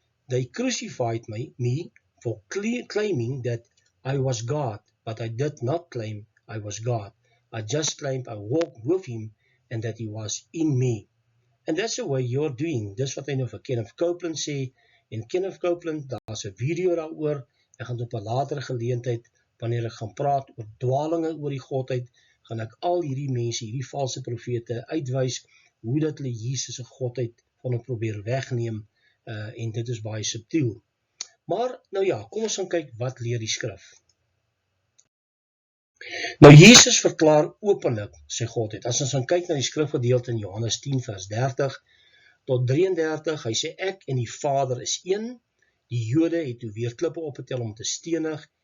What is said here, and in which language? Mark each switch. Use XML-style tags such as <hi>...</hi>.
<en>They crucified me for claiming that I was God, but I did not claim I was God. I just claimed I walked with him and that he was in me. And that's the way you're doing.</en> <af>Dis wat hy nou vir Kenneth Copeland sê. En Kenneth Copeland, daar's 'n video daaroor. Ek gaan op 'n latere geleentheid, wanneer ek gaan praat oor dwalinge oor die godheid, gaan ek al hierdie mense, hierdie valse profete uitwys, hoe dat hulle Jesus se godheid van hom probeer wegneem. En dit is baie subtiel. Maar, nou ja, kom ons gaan kyk wat leer die skrif. Nou, Jesus verklaar openlik sy godheid. As ons gaan kyk na die skrifgedeelte in Johannes 10 vers 30 tot 33, hy sê, ek en die Vader is een. Die Jode het toe weer klippe opgetel om te stenig.</af>